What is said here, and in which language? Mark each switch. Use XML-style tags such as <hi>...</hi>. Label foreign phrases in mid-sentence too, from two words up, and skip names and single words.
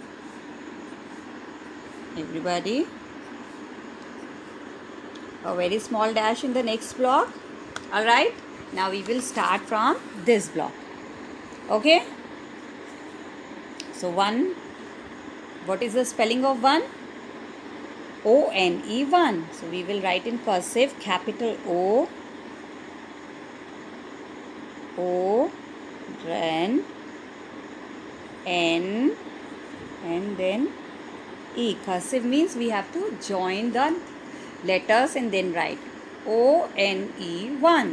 <en>Everybody, a very small dash in the next block. Alright, now we will start from this block. Okay, so 1, what is the spelling of 1? O-N-E, 1. So we will write in cursive, capital O, then N, and then E. Cursive means we have to join the letters and then write O-N-E, 1.</en>